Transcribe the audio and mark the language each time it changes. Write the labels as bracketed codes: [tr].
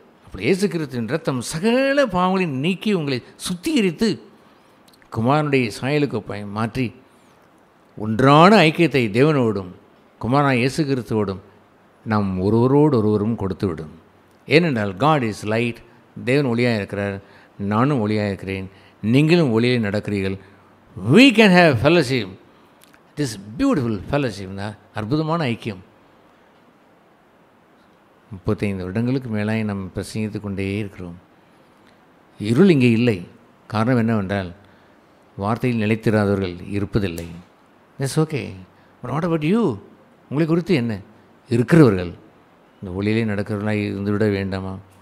[ta] அப்படி இயேசு கிறிஸ்துவின் இரத்தம் சகல பாவங்களையும் நீக்கி உங்களை சுத்திகரித்து குமாரனுடைய சாயலுக்கு மாற்றி ஒன்றான ஐக்கியத்தை தேவனோடும் குமாரனாய் இயேசு கிறிஸ்துவோடும் நாம் ஒருவரும் கொடுத்துவிடும். ஏனென்றால் [en] God is light, [ta] தேவன் ஒளியாக இருக்கிறார், நானும் ஒளியாக இருக்கிறேன், நீங்களும் ஒளியை நடக்கிறீர்கள். [en] we can have fellowship, this beautiful fellowship, [ta] அற்புதமான ஐக்கியம். 35 வருடங்களுக்கு மேலாக நாம் பிரசங்கித்து கொண்டே இருக்கிறோம். இருள் இங்கே இல்லை. காரணம் என்னவென்றால் வார்த்தையில் நிலைத்திராதவர்கள் இருப்பதில்லை. [en] It's okay. But what about you? [ta] உங்களை குறித்து என்ன? இருக்கிறவர்கள் இந்த ஒளியிலே நடக்கிறவர்களாய் இருந்துவிட வேண்டாமா?